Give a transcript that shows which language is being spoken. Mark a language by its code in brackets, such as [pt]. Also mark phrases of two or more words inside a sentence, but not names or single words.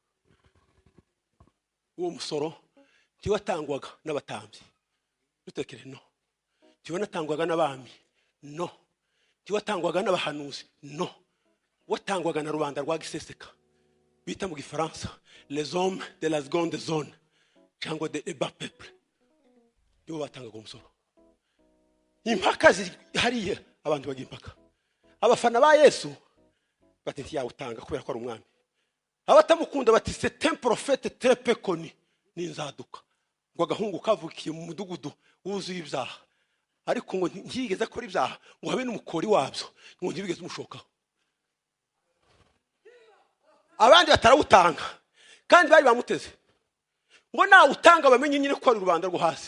[rw] Uwo musoro tiwatangwaga n'abatambyi, dutekere no. Tiwanatangwaga n'abami, no. Tiwatangwaga n'abahanuzi, no. Watangwaga na rubanda rwa giseseka bita mu gifaransa [fr] les hommes de la seconde zone [rw] cyangwa [fr] de bas peuple. [rw] Nibo batangaga umusoro. Impaka hariye abantu bagiye impaka. Abafana ba Yesu bati ntiyawutanga kubera ko ari umwami. Abatamukunda bati [fr] c'est un prophète très peu connu [rw] n'inzaduka. Ngo agahungu kavukiye mu mudugudu wuzuye ibyaha. Ariko ngo ntiyigeze akora ibyaha ngo habe n'umukori wabyo ngo ntibigeze umushokaho. Abandi batarawutanga kandi bari bamuteze ngo nawe utanga bamenye nyine ko ari rubanda rwo hasi.